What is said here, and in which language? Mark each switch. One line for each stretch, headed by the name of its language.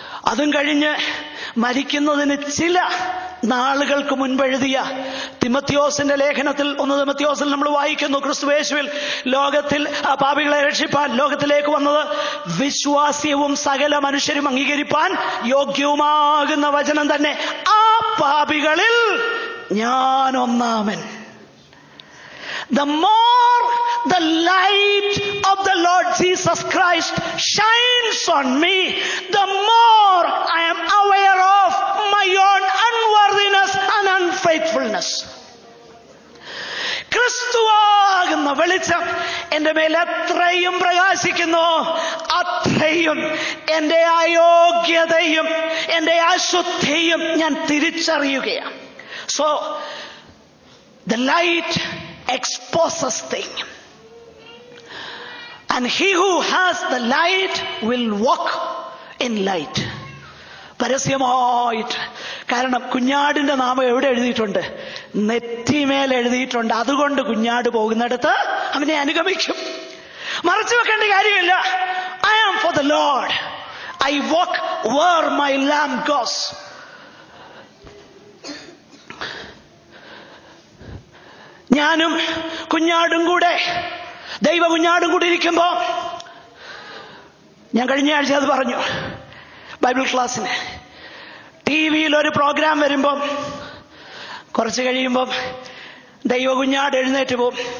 Malayalam: അതും കഴിഞ്ഞ് മരിക്കുന്നതിന് ചില നാളുകൾക്ക് മുൻപ് എഴുതിയ തിമത്തിയോസിന്റെ ലേഖനത്തിൽ, 1 തിമത്തിയോസിൽ നമ്മൾ വായിക്കുന്നു, ക്രിസ്തുയേശുവിൽ ലോകത്തിൽ പാപികളെ രക്ഷിപ്പാൻ ലോകത്തിലേക്ക് വന്നത് വിശ്വാസ്യവും സകല മനുഷ്യരും അംഗീകരിപ്പാൻ യോഗ്യവുമാകുന്ന വചനം തന്നെ. ആ പാപികളിൽ ഞാൻ ഒന്നാമൻ.
English: The more the light of the Lord Jesus Christ shines on me, the more I am aware of my own unworthiness and unfaithfulness.
Malayalam: ക്രിസ്തുവാകുന്ന വെളിച്ചം എന്റെ മേൽ എത്രയും പ്രകാശിക്കുന്നു, അത്രയും എന്റെ അയോഗ്യതയും എന്റെ അശുദ്ധിയും ഞാൻ തിരിച്ചറിയുകയാണ്.
English: So the light exposes things, and he who has the light will walk in light.
Malayalam: പരസ്യമായിട്ട്. കാരണം കുഞ്ഞാടിന്റെ നാമം എവിടെ എഴുതിയിട്ടുണ്ട്? നെറ്റിമേൽ എഴുതിയിട്ടുണ്ട്. അതുകൊണ്ട് കുഞ്ഞാട് പോകുന്നിടത്ത് അവനെ അനുഗമിക്കും. മറച്ചു വെക്കേണ്ട കാര്യമില്ല.
English: I am for the Lord. I walk where my lamb goes.
Malayalam: ഞാനും കുഞ്ഞാടും കൂടെ, ദൈവ കുഞ്ഞാടും കൂടി ഇരിക്കുമ്പോ, ഞാൻ കഴിഞ്ഞ ആഴ്ച അത് പറഞ്ഞു ബൈബിൾ ക്ലാസ്സിന്, TV-യിൽ ഒരു പ്രോഗ്രാം വരുമ്പം കുറച്ച് കഴിയുമ്പം ദൈവ കുഞ്ഞാട് എഴുന്നേറ്റ് പോവും.